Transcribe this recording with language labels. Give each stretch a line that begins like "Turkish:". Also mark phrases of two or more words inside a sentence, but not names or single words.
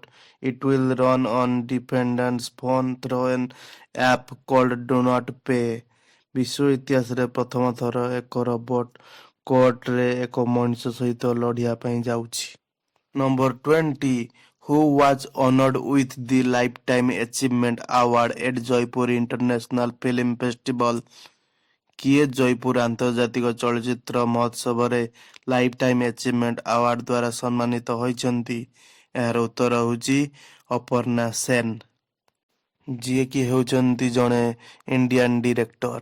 English: It will run on defendant's phone through an app called Do Not Pay.
Odia: ବିଶ୍ୱ ଇତିହାସରେ ପ୍ରଥମ ଥର ଏକ ରୋବୋଟ କୋର୍ଟରେ ଏକ ମଣିଷ ସହିତ ଲଢ଼ିବା ପାଇଁ ଯାଉଛି.
English: Number 20. Who was honored with the Lifetime Achievement Award at Jaipur International Film Festival?
Odia: କିଏ ଜୟପୁର ଆନ୍ତର୍ଜାତିକ ଚଳଚ୍ଚିତ୍ର ମହୋତ୍ସବରେ ଲାଇଫ୍ ଟାଇମ୍ ଆଚିଭମେଣ୍ଟ ଆୱାର୍ଡ ଦ୍ୱାରା ସମ୍ମାନିତ ହୋଇଛନ୍ତି? ଏହାର ଉତ୍ତର ହେଉଛି ଅପର୍ଣ୍ଣା ସେନ, ଯିଏକି ହେଉଛନ୍ତି ଜଣେ
English: Indian director.